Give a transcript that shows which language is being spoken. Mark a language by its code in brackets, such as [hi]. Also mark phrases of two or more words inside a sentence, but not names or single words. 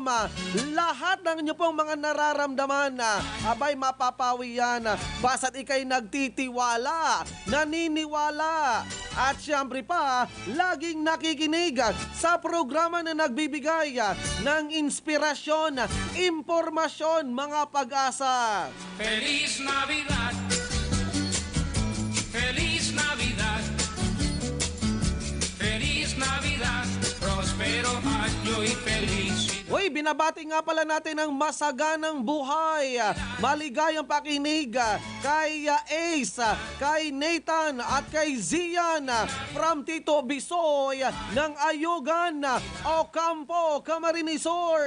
[tl] Lahat ng inyo pong mga nararamdaman, abay mapapawi yan. Basta't ikay nagtitiwala, naniniwala, at siyempre pa, laging nakikinig sa programa na nagbibigay ng inspirasyon, impormasyon, mga pag-asa. [es] Feliz Navidad. Feliz Navidad. Feliz Navidad. Prospero año y felicidad. [tl] Uy, binabati nga pala natin ang masaganang buhay, maligayang pakinig kay Ace, kay Nathan at kay Zian from Tito Bisoy ng Ayugan, Ocampo, Camarines-Sur.